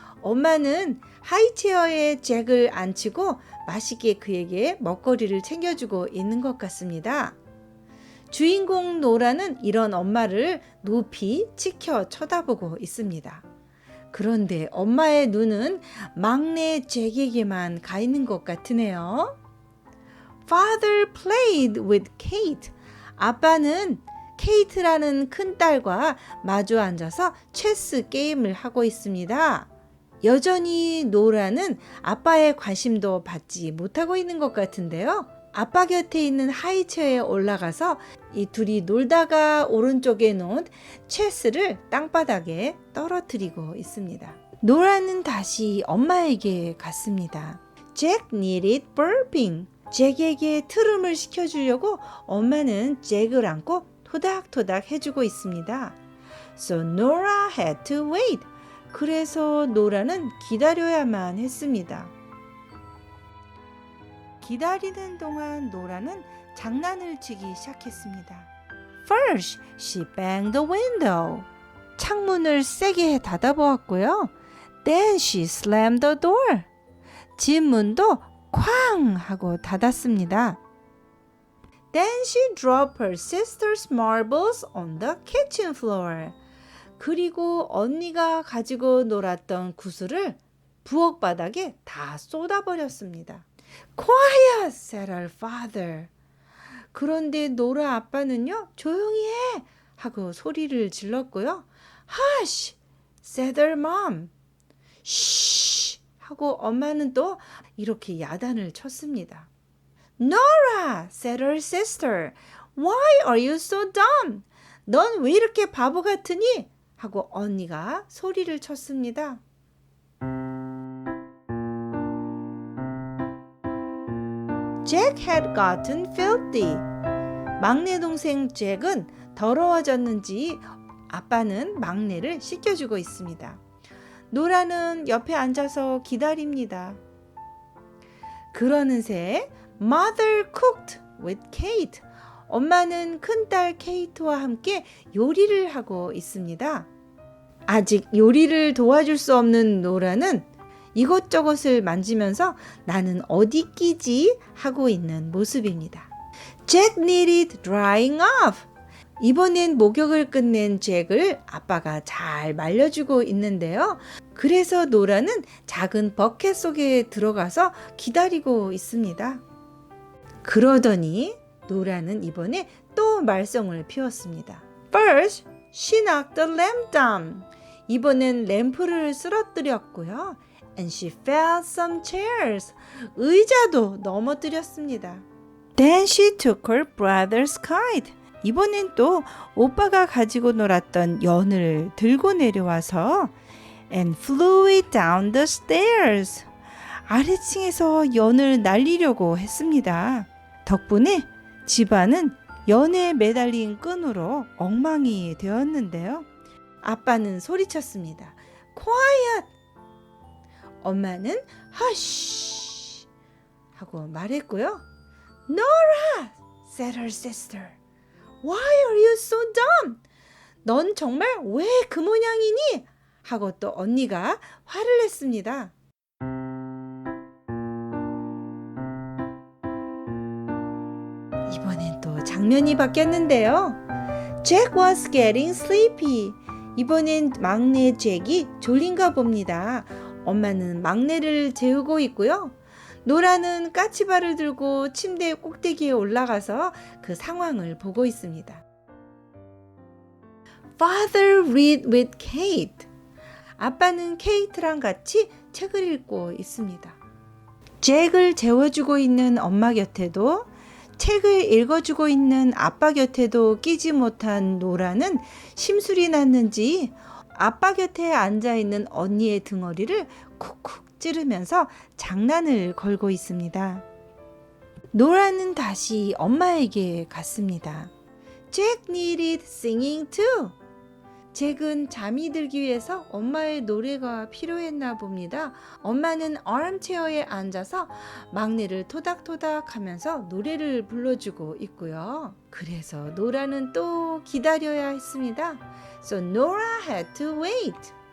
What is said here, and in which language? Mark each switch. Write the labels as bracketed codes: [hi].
[ko] 엄마는 하이체어에 잭을 앉히고 맛있게 그에게 먹거리를 챙겨주고 있는 것 같습니다. 주인공 노라는 이런 엄마를 높이 치켜 쳐다보고 있습니다. 그런데 엄마의 눈은 막내 잭에게만 가 있는 것 같으네요. [en] Father played with Kate. [ko] 아빠는 케이트라는 큰딸과 마주 앉아서 체스 게임을 하고 있습니다. 여전히 노라는 아빠의 관심도 받지 못하고 있는 것 같은데요. 아빠 곁에 있는 하이체어에 올라가서 이 둘이 놀다가 오른쪽에 놓은 체스를 땅바닥에 떨어뜨리고 있습니다. 노라는 다시 엄마에게 갔습니다. [en] Jack needed burping. [ko] 잭에게 트름을 시켜주려고 엄마는 잭을 안고 토닥토닥 해주고 있습니다. [en] So Nora had to wait. [ko] 그래서 노라는 기다려야만 했습니다. 기다리는 동안 노라는 장난을 치기 시작했습니다. [en] First, she banged the window. [ko] 창문을 세게 닫아보았고요. [en] Then she slammed the door. [ko] 집 문도 쾅 하고 닫았습니다. [en] Then she dropped her sister's marbles on the kitchen floor. [ko] 그리고 언니가 가지고 놀았던 구슬을 부엌 바닥에 다 쏟아버렸습니다. [en] Quiet, said her father. [ko] 그런데 노라 아빠는요, 조용히 해! 하고 소리를 질렀고요. [en] Hush, said her mom. Shh! [ko] 하고 엄마는 또 이렇게 야단을 쳤습니다. [en] Nora, said her sister. Why are you so dumb? [ko] 넌 왜 이렇게 바보 같으니? 하고 언니가 소리를 쳤습니다. [en] Jack had gotten filthy. [ko] 막내 동생 잭은 더러워졌는지 아빠는 막내를 씻겨주고 있습니다. 노라는 옆에 앉아서 기다립니다. 그러는 새 [en] Mother cooked with Kate. [ko] 엄마는 큰딸 케이트와 함께 요리를 하고 있습니다. 아직 요리를 도와줄 수 없는 노라는 이것저것을 만지면서 나는 어디 끼지 하고 있는 모습입니다. [en] Jack needed drying off. [ko] 이번엔 목욕을 끝낸 잭을 아빠가 잘 말려주고 있는데요. 그래서 노라는 작은 버켓 속에 들어가서 기다리고 있습니다. 그러더니 노라는 이번에 또 말썽을 피웠습니다. [en] First, she knocked the lamp down. [ko] 이번엔 램프를 쓰러뜨렸고요. [en] and she fell some chairs. [ko] 의자도 넘어뜨렸습니다. [en] Then she took her brother's kite. [ko] 이번엔 또 오빠가 가지고 놀았던 연을 들고 내려와서 [en] and flew it down the stairs. [ko] 아래층에서 연을 날리려고 했습니다. 덕분에 집안은 연에 매달린 끈으로 엉망이 되었는데요. 아빠는 소리쳤습니다. [en] Quiet! [ko] 엄마는 [en] Hush! [ko] 하고 말했고요. [en] Nora! said her sister. Why are you so dumb? [ko] 넌 정말 왜 그 모양이니? 하고 또 언니가 화를 냈습니다. 이번엔 또 장면이 바뀌었는데요. [en] Jack was getting sleepy. [ko] 이번엔 막내 잭이 졸린가 봅니다. 엄마는 막내를 재우고 있고요. 노라는 까치발을 들고 침대 꼭대기에 올라가서 그 상황을 보고 있습니다. [en] Father read with Kate. [ko] 아빠는 케이트랑 같이 책을 읽고 있습니다. 잭을 재워주고 있는 엄마 곁에도 책을 읽어주고 있는 아빠 곁에도 끼지 못한 노라는 심술이 났는지 아빠 곁에 앉아있는 언니의 등허리를 쿡쿡 찌르면서 장난을 걸고 있습니다. 노라는 다시 엄마에게 갔습니다. [en] Jack needed singing too. [ko] 잭은 잠이 들기 위해서 엄마의 노래가 필요했나 봅니다. 엄마는 armchair에 앉아서 막내를 토닥토닥 하면서 노래를 불러주고 있고요. 그래서 노라는 또 기다려야 했습니다. [en] So Nora had to wait.